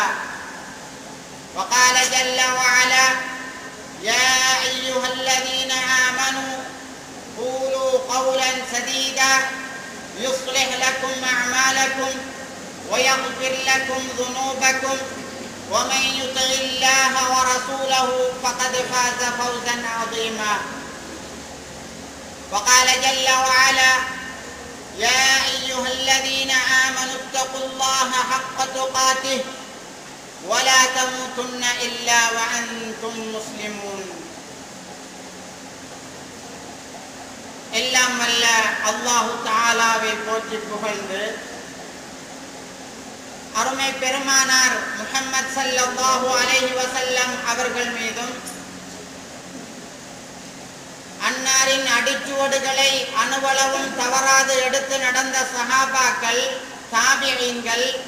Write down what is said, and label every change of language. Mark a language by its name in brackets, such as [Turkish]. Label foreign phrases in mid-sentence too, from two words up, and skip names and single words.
[Arabic] وقال جل وعلا: يا أيها الذين آمنوا قولوا قولا سديدا يصلح لكم أعمالكم ويغفر لكم ذنوبكم ومن يطع الله ورسوله فقد فاز فوزا عظيما. وقال جل وعلا: يا أيها الذين آمنوا اتقوا الله حق تقاته ولا تموتن إلا وأنتم مسلمون. [Tamil] எல்லாம் வல்ல [Arabic] الله تعالى [Tamil] போற்றி புகழ்ந்து அருமை பெருமானார் முஹம்மது [Arabic] صلى الله عليه وسلم [Tamil] அவர்கள் மீதும் அன்னாரின் அடிச்சுவடுகளை அணுவளவும் தவறாது எடுத்து நடந்த சஹாபாக்கள், தாபிஈன்கள்,